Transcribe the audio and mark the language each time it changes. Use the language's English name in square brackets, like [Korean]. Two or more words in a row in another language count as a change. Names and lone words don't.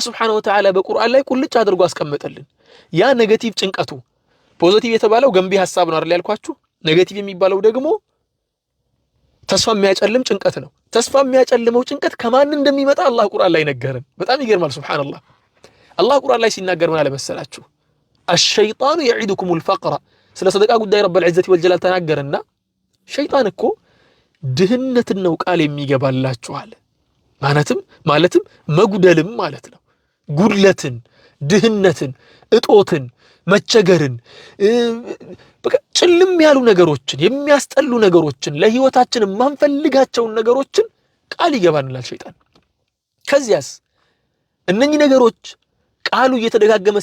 [Arabic] سبحانه وتعالى [Amharic] በቁርአን ላይ ቁልጭ አድርጎ አስቀመጠልን ያ ኔጌቲቭ ጭንቀቱ ፖዚቲቭ የተባለው ገንቢ ሐሳብ ነው አይደል ያልኳችሁ ኔጌቲቭ የሚባለው ደግሞ ተስፋ የሚያጨልም ጭንቀት ነው ተስፋ የሚያጨልመው ጭንቀት ከማን እንደሚመጣ አላህ ቁርአን ላይ ነገረን በጣም ይገርማል ሱብሃንአላህ አላህ ቁርአን ላይ ሲናገር ምን አለ መሰላችሁ [Arabic] الشيطان يعدكم الفقر [Amharic] ስለ ሰደቃ ጉዳይ [Arabic] رب العزة والجلال [Amharic] ተናገረና ሸይጣን እኮ ድህነትን ነው ቃል የሚገባላችሁ አለ ማለትም መጉደልም ማለት ነው ጉድለትን ድህነትን እጦትን መቸገርን በቃ ጭልም ያሉ ነገሮችን የሚያስጠሉ ነገሮችን ለህይወታችን ማንፈልጋቸው ነገሮችን ቃል ይገባናል ሸይጣን ከዚያስ እነኚህ ነገሮች ቃሉ እየተደጋገመ